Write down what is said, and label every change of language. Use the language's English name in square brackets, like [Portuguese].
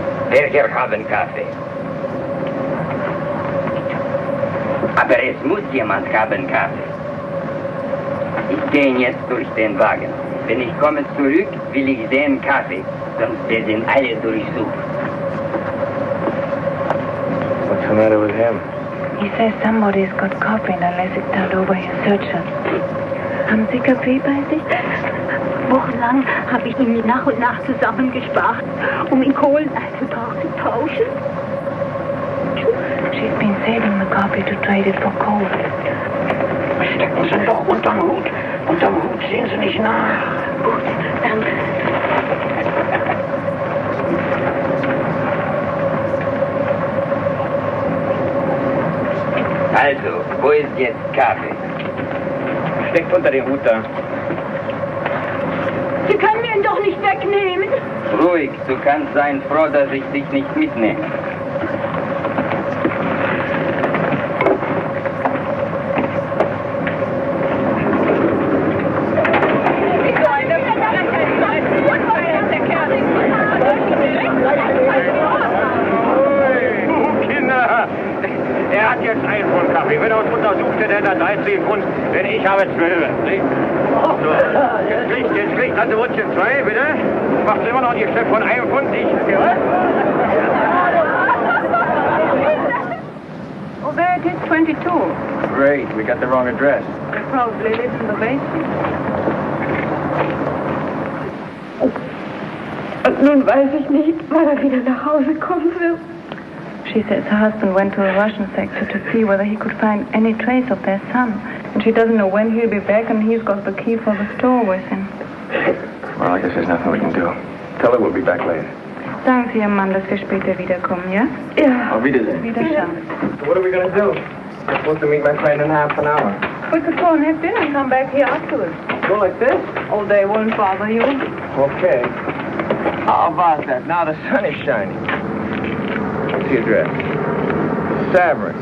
[German] Welcher haben Kaffee? Aber es muss jemand haben Kaffee. Ich gehe jetzt durch den Wagen. Wenn ich komme zurück, will ich sehen Kaffee. Sonst werden alle durchsucht. [English] What's the matter with him? He says somebody's got coffee unless it's turned over his searcher. [German] Haben Sie Kaffee bei sich? Wochenlang habe ich ihn nach und nach zusammengespart, um in Kohlen einzutauschen. [English] She's been saving the coffee to trade it for coal. [German] Stecken Sie doch unterm Hut. Unterm Hut sehen Sie nicht nach. Gut, danke. Also, wo ist jetzt Kaffee? Steckt unter den Hut da. Sie können mir ihn doch nicht wegnehmen. Ruhig, du kannst sein froh, dass ich dich nicht mitnehme. Er hat jetzt 1 Pfund Kaffee. Wenn er uns untersucht, dann hat er 13 Pfund, denn ich habe 12. So, jetzt kriegt also Wutschen 2, bitte. Macht immer noch ein Geschäft von 1 Pfund. [English] Oh, there it is, 22. Great, we got the wrong address. They probably live in the basement. [German] Und nun weiß ich nicht, wann er wieder nach Hause kommen wird. [English] She says her husband went to a Russian sector to see whether he could find any trace of their son. And she doesn't know when he'll be back, and he's got the key for the store with him. Well, I guess there's nothing we can do. Tell her we'll be back later. [German] Sagen Sie Ihrem Mann, dass wir später wiederkommen, ja? Ja. Auf Wiedersehen. Wiederschauen. [English] So what are we going to do? We're supposed to meet my friend in half an hour. We could go and have dinner and come back here afterwards. Go like this? Oh, they won't bother you. Okay. How about that? Now the sun is shining. What's the address? Savern.